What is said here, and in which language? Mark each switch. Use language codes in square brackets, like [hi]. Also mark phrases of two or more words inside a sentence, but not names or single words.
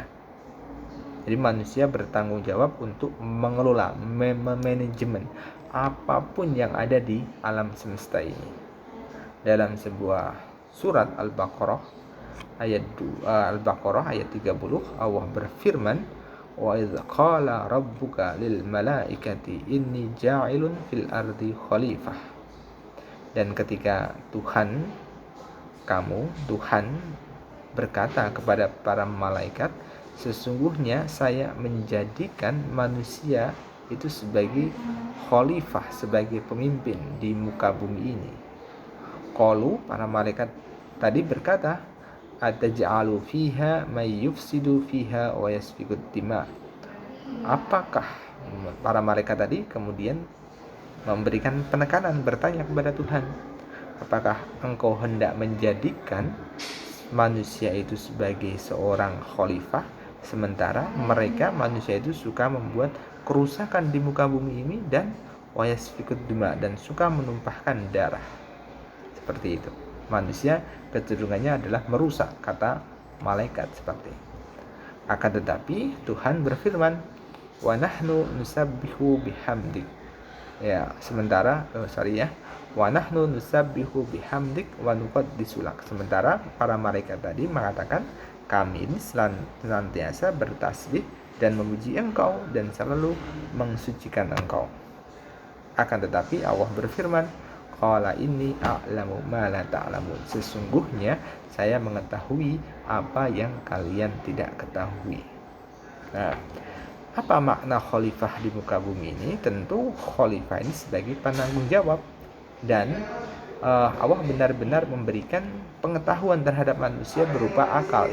[id] Jadi manusia bertanggung jawab untuk mengelola, manajemen apapun yang ada di alam semesta ini. Dalam sebuah surat Al-Baqarah ayat 30, Allah berfirman, [ar] "وإذ قال ربك للملائكة إني جاعل في الأرض خليفة." [id] Dan ketika Tuhan berkata kepada para malaikat, sesungguhnya saya menjadikan manusia itu sebagai khalifah, sebagai pemimpin di muka bumi ini. [ar] قالوا, [id] para malaikat tadi berkata, [ar] أتجعل فيها من يفسد فيها ويسفك الدماء. [id] Apakah para malaikat tadi kemudian memberikan penekanan, bertanya kepada Tuhan, apakah engkau hendak menjadikan manusia itu sebagai seorang khalifah, sementara mereka manusia itu suka membuat kerusakan di muka bumi ini dan [ar] ويسفك الدماء, [id] dan suka menumpahkan darah. Seperti itu. Manusia kecenderungannya adalah merusak, kata malaikat seperti itu. Akan tetapi Tuhan berfirman, [ar] ونحن نسبح بحمدك. [id] Ya, sementara [ar] ونحن نسبح بحمدك ونقدس لك. [id] Sementara para malaikat tadi mengatakan, kami ini senantiasa bertasbih dan memuji engkau dan selalu mensucikan engkau. Akan tetapi Allah berfirman, [ar] قال إني أعلم ما لا تعلمون. [id] Sesungguhnya saya mengetahui apa yang kalian tidak ketahui. Nah, apa makna khalifah di muka bumi ini? Tentu khalifah ini sebagai penanggung jawab, dan Allah benar-benar memberikan pengetahuan terhadap manusia berupa akal.